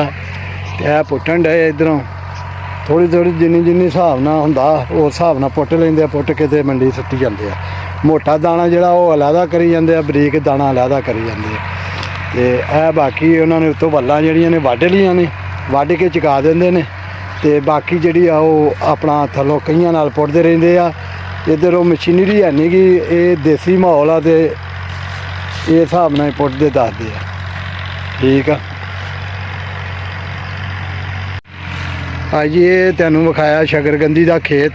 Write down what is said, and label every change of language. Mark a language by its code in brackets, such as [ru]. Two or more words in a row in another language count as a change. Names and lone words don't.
[pa] ਹੈ ਪੁੱਟਣ ਡੇ ਇਧਰੋਂ ਥੋੜ੍ਹੀ ਥੋੜ੍ਹੀ ਜਿੰਨੀ ਜਿੰਨੀ ਹਿਸਾਬ ਨਾਲ ਹੁੰਦਾ ਉਸ ਹਿਸਾਬ ਨਾਲ ਪੁੱਟ ਲੈਂਦੇ ਪੁੱਟ ਕੇ ਤੇ ਮੰਡੀ ਸੁੱਟੀ ਜਾਂਦੇ ਆ। ਮੋਟਾ ਦਾਣਾ ਜਿਹੜਾ ਓਹ ਅਲਹਿਦਾ ਕਰੀ ਜਾਂਦੇ ਆ ਬਰੀਕ ਦਾਣਾ ਅਲਹਿਦਾ ਕਰੀ ਜਾਂਦੇ ਆ ਤੇ ਬਾਕੀ ਉਨ੍ਹੋਂ ਨੇ ਉੱਤੋਂ ਵੱਲਾਂ ਜਿਹੜੀਆਂ ਨੇ ਵੱਢ ਲਈਆਂ ਨੇ ਵੱਢ ਕੇ ਚੁਕਾ ਦੇਂਦੇ ਨੇ ਤੇ ਬਾਕੀ ਜਿਹੜੀ ਆ ਉਹ ਆਪਣਾ ਥੱਲੋਂ ਕਈਆਂ ਨਾਲ ਪੁੱਟਦੇ ਰਹਿੰਦੇ ਆ। ਇੱਧਰ ਉਹ ਮਸ਼ੀਨਰੀ ਹੈ ਨਹੀਂ ਗੀ, ਇਹ ਦੇਸੀ ਮਾਹੌਲ ਆ ਤੇ ਇਹ ਹਿਸਾਬ ਨਾਲ ਹੀ ਪੁੱਟਦੇ ਦੱਸਦੇ ਆ। ਠੀਕ ਆ ਜੀ, ਇਹ ਤੁਹਾਨੂੰ ਵਿਖਾਇਆ ਸ਼ਕਰਕੰਦੀ ਦਾ ਖੇਤ।